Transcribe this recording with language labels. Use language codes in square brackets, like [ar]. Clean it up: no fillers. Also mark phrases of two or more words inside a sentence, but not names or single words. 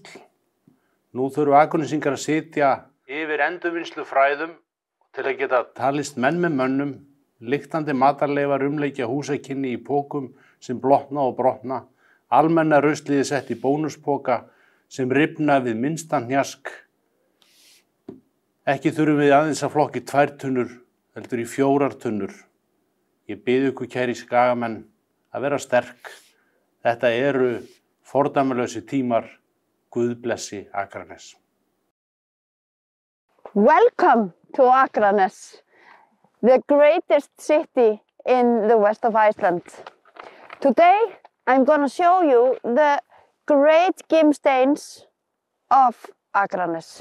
[is] Nú þurfum Akurnesingar að sitja yfir endurvinnslu fræðum til að geta talist menn með mönnum, lyktandi matarleifar umleikja húsakynni í pókum sem blotna og brotna, almenna rusliði sett í bónuspoka sem rifna við minnsta hnjask. Ekki þurfum við aðeins að flokki 2 tunnur, heldur í 4 tunnur. Ég bið ykkur kæri skagamenn að vera sterk. Þetta eru fordæmalausi tímar. Guð blessi Akranes. [en] Welcome to Akranes, the greatest city in the west of Iceland. Today I'm going to show you the great gimsteins of Akranes.